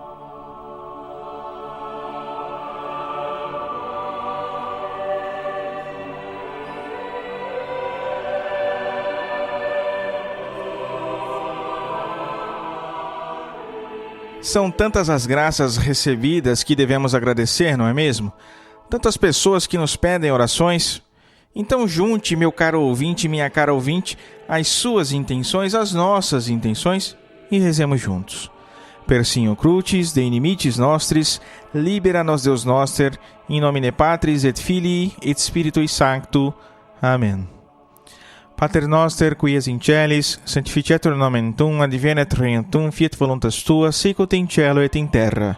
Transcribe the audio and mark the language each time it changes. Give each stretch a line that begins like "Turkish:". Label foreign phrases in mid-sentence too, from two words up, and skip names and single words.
Portuguese: São tantas as graças recebidas que devemos agradecer, não é mesmo? Tantas pessoas que nos pedem orações. Então junte, meu caro ouvinte, minha cara ouvinte, as suas intenções, as nossas intenções, e rezemos juntos.
Latin: Persinho crucis, de inimicis nostris, libera nos Deus noster, in nomine Patris et Filii et Spiritui Sancto.
Portuguese: Amém.
Latin: Pater noster, qui es in celis, sanctificetur nomen tuum, advenet regnum tuum, fiat voluntas tua, sicut in cielo et in terra.